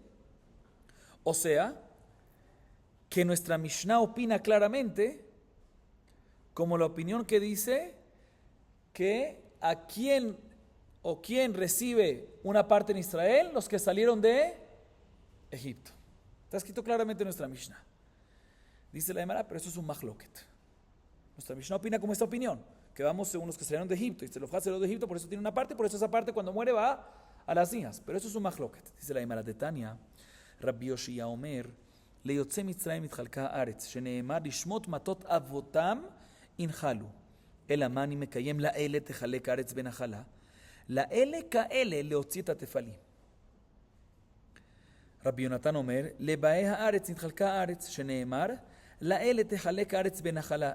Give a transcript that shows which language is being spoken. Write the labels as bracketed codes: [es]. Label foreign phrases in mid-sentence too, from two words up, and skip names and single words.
[es] O sea, que nuestra Mishnah opina claramente, como la opinión que dice que a quién recibe una parte en Israel, los que salieron de Egipto. Está escrito claramente en nuestra Mishnah. Dice la Gemara, pero eso es un mahloket. Nuestra Mishnah opina como esta opinión, que vamos según los que salieron de Egipto, y Tzelofchad salió de Egipto, por eso tiene una parte, por eso esa parte cuando muere va a las hijas. Pero eso es un mahloket. Dice la Gemara de Tania, Rabbi Yoshia Omer, [he] ליוצאי מצרים התחלקה הארץ, שנאמר לשמות מטות אבותם ינחלו. אלא מה אני מקיים לאלה תחלק הארץ בנחלה? לאלה כאלה להוציא את התפלים. רבי יונתן אומר, לבאי הארץ נתחלקה הארץ, שנאמר לאלה תחלק הארץ בנחלה.